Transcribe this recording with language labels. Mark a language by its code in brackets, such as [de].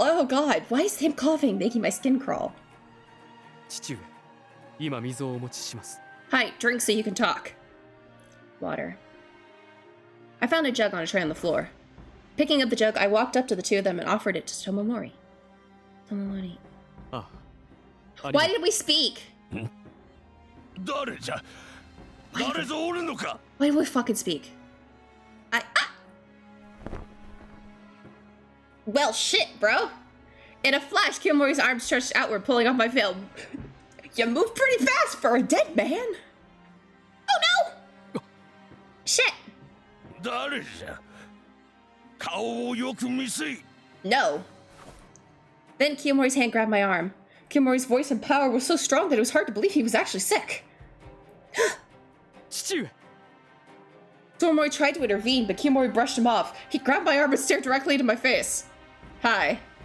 [en] Oh god, why is him coughing making my skin crawl? [ja] 父上、今水をお持ちします。 [en] Hi, drink so you can talk. water. I found a jug on a tray on the floor. Picking up the jug, I walked up to the two of them and offered it to Tomomori. Tomomori. Ah. Why did we speak? [ja] 誰じゃ誰ぞおるのか [en] Why did we fucking speak? Well, shit, bro. In a flash, Kiyomori's arm stretched outward, pulling off my veil. You move pretty fast for a dead man. Oh no! Shit. [ja] 誰じゃ顔をよく見せい [en] No. Then Kiyomori's hand grabbed my arm. Kiyomori's voice and power was so strong that it was hard to believe he was actually sick. [ja] 父上 [en] Tomomori tried to intervene, but Kiyomori brushed him off. He grabbed my arm and stared directly into my face. Hi.